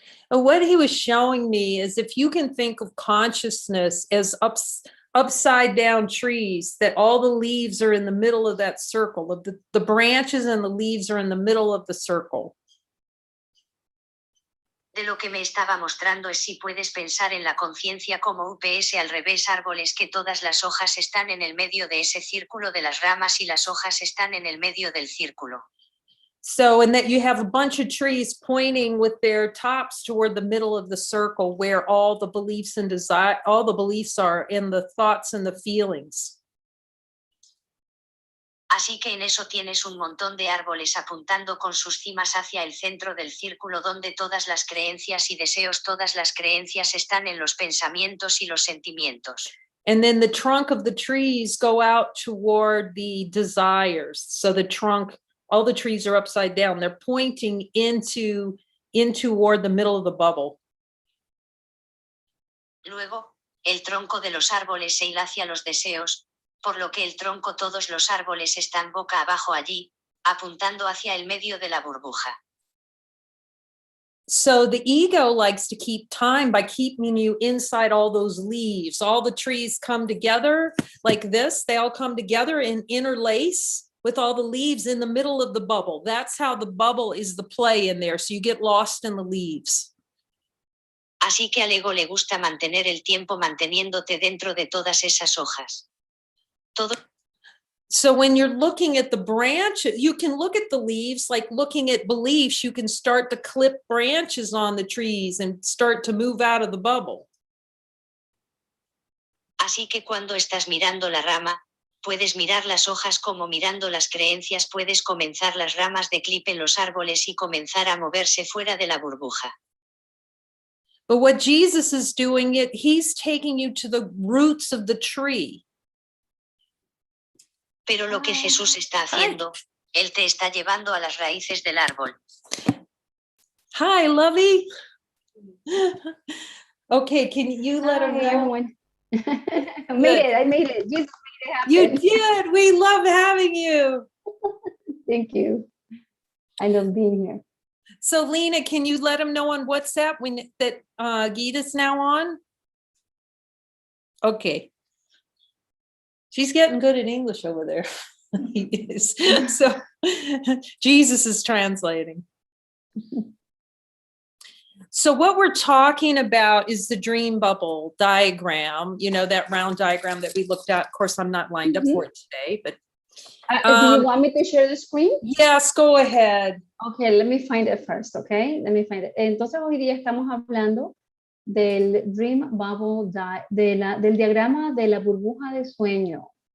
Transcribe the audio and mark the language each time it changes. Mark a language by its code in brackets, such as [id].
[en] And what he was showing me is if you can think of consciousness as upside down trees, that all the leaves are in the middle of that circle, of the branches and the leaves are in the middle of the circle. [es] De lo que me estaba mostrando es si puedes pensar en la conciencia como UPS al revés, árboles que todas las hojas están en el medio de ese círculo de las ramas y las hojas están en el medio del círculo. [en] So, and that you have a bunch of trees pointing with their tops toward the middle of the circle where all the beliefs and desire, all the beliefs are in the thoughts and the feelings. [es] Así que en eso tienes un montón de árboles apuntando con sus cimas hacia el centro del círculo donde todas las creencias y deseos, todas las creencias están en los pensamientos y los sentimientos. [en] And then the trunk of the trees go out toward the desires. So the trunk, all the trees are upside down. They're pointing into toward the middle of the bubble. [es] Luego, el tronco de los árboles se hila hacia los deseos, por lo que el tronco, todos los árboles están boca abajo allí, apuntando hacia el medio de la burbuja. [en] So the ego likes to keep time by keeping you inside all those leaves. All the trees come together like this. They all come together and interlace with all the leaves in the middle of the bubble. That's how the bubble is the play in there. So you get lost in the leaves. [es] Así que al ego le gusta mantener el tiempo manteniéndote dentro de todas esas hojas. [en] So when you're looking at the branch, you can look at the leaves like looking at beliefs. You can start to clip branches on the trees and start to move out of the bubble. [es] Así que cuando estás mirando la rama, puedes mirar las hojas como mirando las creencias, puedes comenzar las ramas de clip en los árboles y comenzar a moverse fuera de la burbuja. [en] But what Jesus is doing, he's taking you to the roots of the tree. [es] Pero lo que Jesús está haciendo, Él te está llevando a las raíces del árbol. [en] Hi, Lovey. Okay, can you let him know? Everyone. I made it. Jesus made it happen. You did. We love having you. Thank you. I love being here. So, Lena, can you let him know on WhatsApp that Gita's now on? Okay. She's getting good at English over there. He is. So Jesus is translating. So what we're talking about is the dream bubble diagram, you know, that round diagram that we looked at. Of course, I'm not lined up for it today, but do you want me to share the screen? Yes, go ahead. Okay, let me find it first, okay? Let me find it. [es] Entonces, hoy día estamos hablando del dream bubble, del diagrama de la burbuja de sueño.